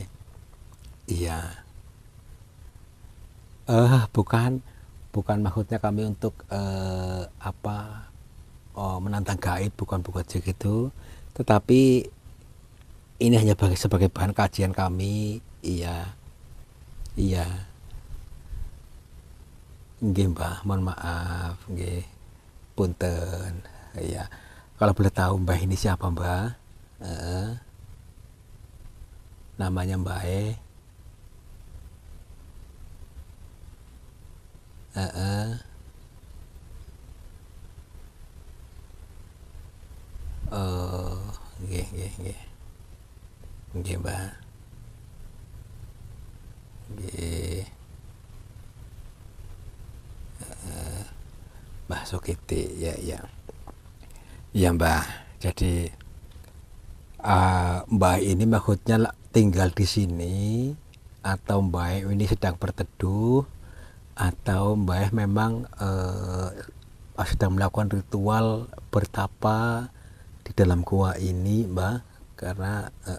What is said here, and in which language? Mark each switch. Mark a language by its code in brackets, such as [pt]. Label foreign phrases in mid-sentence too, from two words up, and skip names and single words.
[id] Iya, bukan bukan maksudnya kami untuk menantang gaib, bukan bukan gitu, tetapi ini hanya sebagai bahan kajian kami. Iya, iya, nggih Mbah, mohon maaf, nggih, punten. Iya, kalau boleh tahu Mbah ini siapa Mbah? Eh, namanya Mbah oh, [jv] nggih, nggih, nggih, nggih Mbah, nggih, [id] Mbah Sukiti, ya, ya, iya Mbah. Jadi Mbah ini maksudnya tinggal di sini, atau Mbah ini sedang berteduh, atau Mbah memang sedang melakukan ritual bertapa di dalam gua ini Mbah, karena